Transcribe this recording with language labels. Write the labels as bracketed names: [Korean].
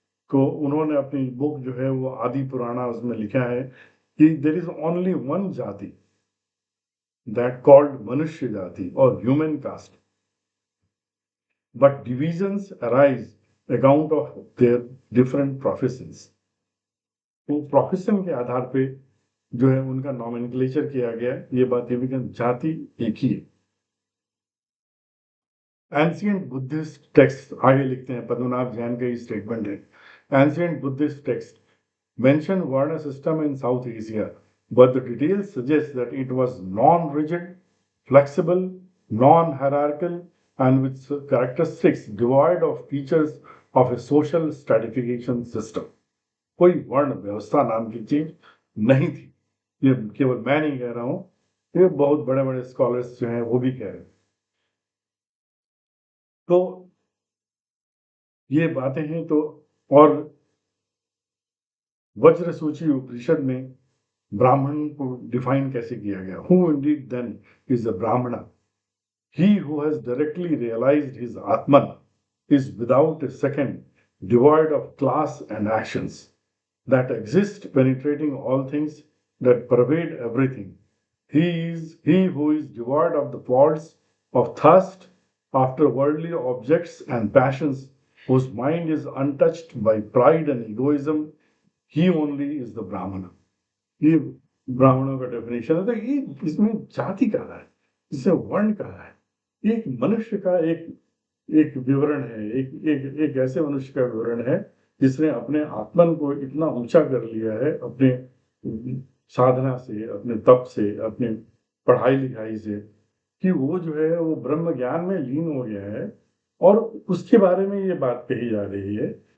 [Hindi] तो उन्होंने अपनी बुक जो है वो आदि पुराना, उसमें लिखा है कि [English] There is only one jati that called manushya jati और human caste, but divisions arise account of their different professions. [Hindi] तो प्रोफेशन के आधार पे जो है उनका नॉमेनक्लेचर किया गया है। ये बात ये भी कि जाति एक ही है। एंशियंट बुद्धिस्ट टेक्स्ट आगे लिखते हैं, पद्मनाभ जैन का ही स्टेटमेंट है। [English] Ancient Buddhist text mention Varna system in South Asia, but the details suggest that it was non-rigid, flexible, non-hierarchical, and with characteristics devoid of features of a social stratification system. [Hindi] कोई वर्ण व्यवस्था नाम की चीज नहीं थी। ये केवल मैं नहीं कह रहा हूं, ये बहुत बड़े बड़े स्कॉलर्स जो हैं वो भी कह रहे हैं। तो ये बातें हैं। तो और वज्र सूची उपनिषद में ब्राह्मण को डिफाइन कैसे किया गया? [English] Who indeed then is the Brahman? He who has directly realized his Atman is without a second devoid of class and actions that exist penetrating all things, that pervade everything. He is he who is devoid of the faults of thirst after worldly objects and passions, whose mind is untouched by pride and egoism. He only is the Brahmana. [Hindi] ये ब्राह्मणों का definition है। तो ये इसमें जाति कहा है, इसमें वर्ण कहा है। एक मनुष्य का एक एक विवरण है, एक ऐसे मनुष्य का विवरण है जिसने अपने आत्मन को इतना ऊंचा कर लिया है अपने साधना से, अपने तप से, अपने पढ़ाई लिखाई से, कि वो जो है वो ब्रह्म ज्ञान में लीन हो गया है और उसके बारे में ये बात कही जा रही है।